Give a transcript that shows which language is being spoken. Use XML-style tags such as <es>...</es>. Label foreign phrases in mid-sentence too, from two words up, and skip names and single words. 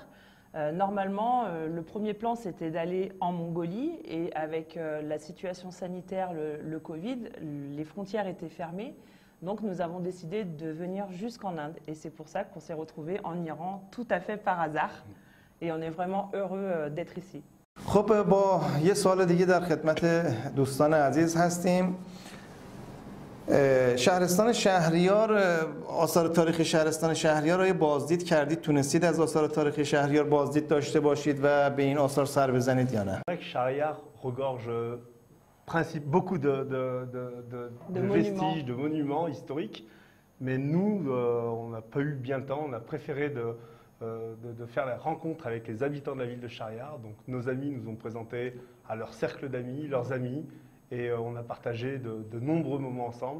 <fr>Normalement, le premier plan, c'était d'aller en Mongolie et avec la situation sanitaire, le Covid, les frontières étaient fermées. Donc nous avons décidé de venir jusqu'en Inde et c'est pour ça qu'on s'est retrouvés en Iran tout à fait par hasard et on est vraiment heureux d'être ici.</fr> <fa>خب با یه سوال دیگه در خدمت دوستان عزیز هستیم. شهرستان شهریار، آثار تاریخی شهرستان شهریار رو بازدید کردید؟ تونستید از آثار تاریخی شهریار بازدید داشته باشید و به این آثار سر بزنید یا نه؟</fa> <fr>Shahriar regorge beaucoup de vestiges, de monuments historiques, mais nous, on n'a pas eu bien le temps, on a préféré de faire la rencontre avec les habitants de la ville de Shahriar. Donc nos amis nous ont présenté à leur cercle d'amis, leurs amis, et on a partagé de nombreux moments ensemble.</fr>